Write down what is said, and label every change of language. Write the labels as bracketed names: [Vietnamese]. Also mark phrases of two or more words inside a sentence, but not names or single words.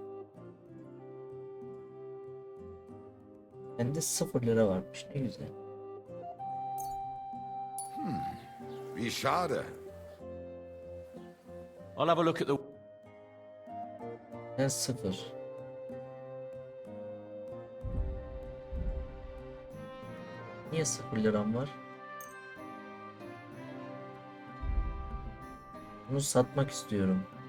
[Turkish] Bende 0 lira varmış, ne güzel. [German] Wie schade. [English] I'll have a look at the... [Turkish] Ben 0. Niye 0 liram var? Bunu satmak istiyorum.